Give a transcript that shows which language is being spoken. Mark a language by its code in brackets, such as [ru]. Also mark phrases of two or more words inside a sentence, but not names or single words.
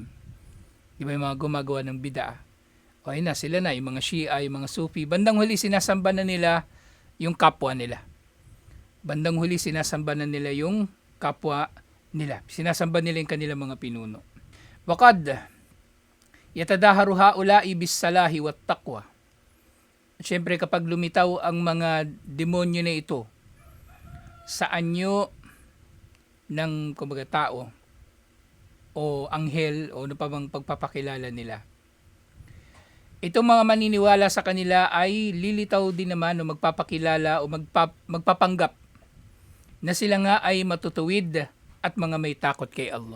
[tl] Di ba yung mga gumagawa ng bid'ah? O ayun na, sila na, yung mga Shia, yung mga Sufi. Bandang huli, sinasamba na nila yung kapwa nila. Bandang huli, sinasamba na nila yung kapwa nila. Sinasamba nila yung kanilang mga pinuno. [ar] وقد يتظاهر هؤلاء بالصلاح والتقوى. [tl] Siyempre, kapag lumitaw ang mga demonyo na ito sa anyo ng kumbaga tao, o anghel o ano pa bang pagpapakilala nila, itong mga maniniwala sa kanila ay lilitaw din naman o magpapakilala o magpapanggap na sila nga ay matutuwid at mga may takot kay Allah.